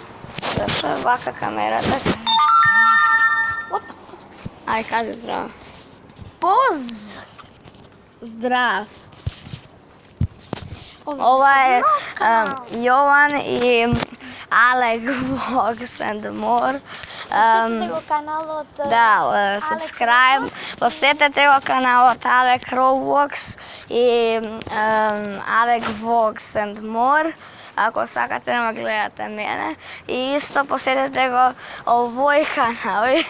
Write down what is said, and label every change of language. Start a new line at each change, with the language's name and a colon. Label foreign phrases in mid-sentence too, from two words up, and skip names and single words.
Macedonian: Zašto je ovaka kamerata? Aj, kaži zdravo. Zdrav. Ovo je Jovan i Alec Vlogs and More. Посетете го каналот Да, subscribe. Посетете го каналот Alec Vlogs и Alec Vlogs and More. Ако сакате да ме гледате мене. И исто посетете го овој канал.